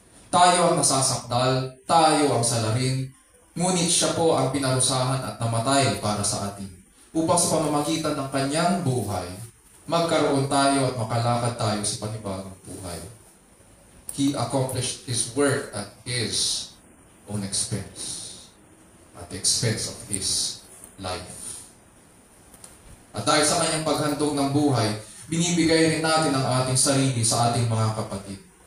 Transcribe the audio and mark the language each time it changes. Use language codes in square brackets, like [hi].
[tl] Tayo ang nasasakdal, tayo ang salarin, ngunit siya po ang pinarusahan at namatay para sa atin. Upang sa pamamagitan ng kanyang buhay, magkaroon tayo at makalakad tayo sa panibagong buhay. [en] He accomplished His work at His own expense, at the expense of His life. [tl] At dahil sa kanyang paghandog ng buhay, binibigay rin natin ang ating sarili sa ating mga kapatid.